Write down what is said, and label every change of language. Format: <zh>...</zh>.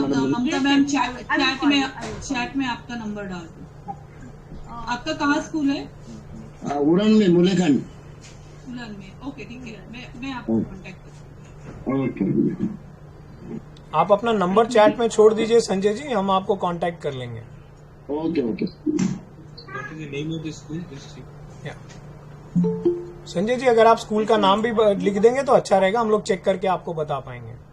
<hi>ममता ma'am chat में आपका number डाल दो। आपका कहाँ स्कूल है? उड़न में, मुलेखंड। उड़न में, ओके ठीक है, मैं आपको कांटेक्ट करूँगा। ओके, आप अपना नंबर चैट में छोड़ दीजिए संजय जी, हम आपको कांटेक्ट कर लेंगे। Okay.</hi> <en>What is the name of the school? Just</en> <hi>Sanjay ji, अगर आप स्कूल का नाम भी लिख देंगे तो अच्छा रहेगा, हम लोग चेक करके आपको बता पाएंगे।</hi>